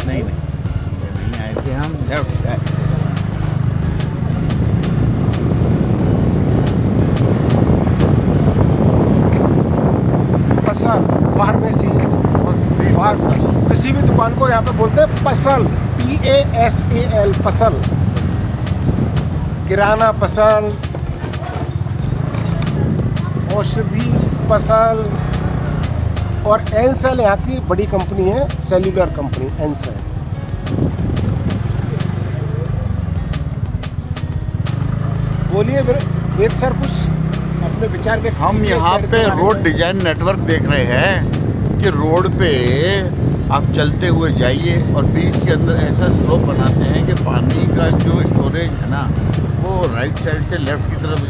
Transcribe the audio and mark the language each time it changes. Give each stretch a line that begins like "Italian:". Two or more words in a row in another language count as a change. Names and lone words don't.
Hindi: नहीं नहीं, सीधे नहीं आए थे, हम लेफ्ट से आए। पसल फार्मेसी, किसी भी दुकान को यहाँ पे बोलते हैं पसल, PASAL, पसल। किराना पसल, औषधि पसल। और एनसेल यहाँ की बड़ी कंपनी है, सेल्यूलर कंपनी एनसेल। बोलिए वेद सर, कुछ अपने विचार के। हम यहाँ पे रोड डिजाइन नेटवर्क देख रहे हैं कि रोड पे आप चलते हुए जाइए और बीच के अंदर ऐसा स्लोप बनाते हैं कि पानी का जो स्टोरेज है ना, वो राइट साइड से लेफ्ट की तरफ।